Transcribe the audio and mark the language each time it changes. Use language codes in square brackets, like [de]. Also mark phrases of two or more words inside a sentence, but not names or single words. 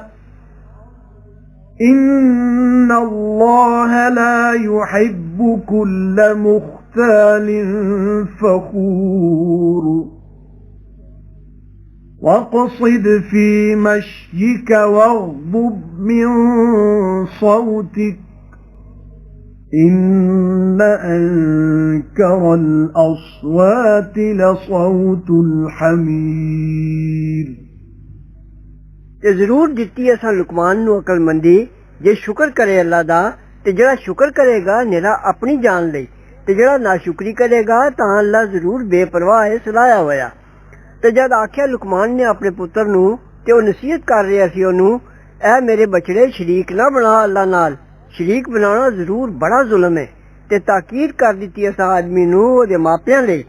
[ar] إن الله لا يحب كل مختال فخور واقصد في مشيك واغضب من صوتك إن أنكر الأصوات لصوت الحمير [pa] ਤੇ ਜ਼ਰੂਰ ਦਿੱਤੀ ਅਸਾਂ ਲੁਕਮਾਨ ਨੂੰ ਅਕਲਮੰਦੀ ਜੇ ਸ਼ੁਕਰ ਕਰੇ ਅੱਲਾ ਦਾ ਤੇ ਜਿਹੜਾ ਸ਼ੁਕਰ ਕਰੇਗਾ ਨਿਰਾ ਆਪਣੀ ਜਾਨ ਲਈ ਤੇ ਜੇੜਾ ਨਾਸ਼ੁਕਰੀ ਕਰੇਗਾ ਤਾਂ ਅੱਲਾਹ ਜ਼ਰੂਰ ਬੇਪਰਵਾਹ ਹੈ ਸਲਾਇਆ ਹੋਇਆ। ਤੇ ਜਦ ਆਖਿਆ ਲੁਕਮਾਨ ਨੇ ਅਪਣੇ ਪੁੱਤਰ ਨੂ ਤੇ ਓਹ ਨਸੀਹਤ ਕਰ ਰਿਹਾ ਸੀ ਓਨੂ, ਐ ਮੇਰੇ ਬੱਛੜੇ ਸ਼ਰੀਕ ਨਾ ਬਣਾ ਅੱਲਾਹ ਨਾਲ, ਸ਼ਰੀਕ ਬਣਾਨਾ ਜ਼ਰੂਰ ਬੜਾ ਜ਼ੁਲਮ ਹੈ। ਤੇ ਤਾਕੀਦ ਕਰ ਦਿੱਤੀ ਅਸਾਂ ਆਦਮੀ ਨੂ ਓਹਦੇ ਮਾਪਿਆਂ ਲਈ।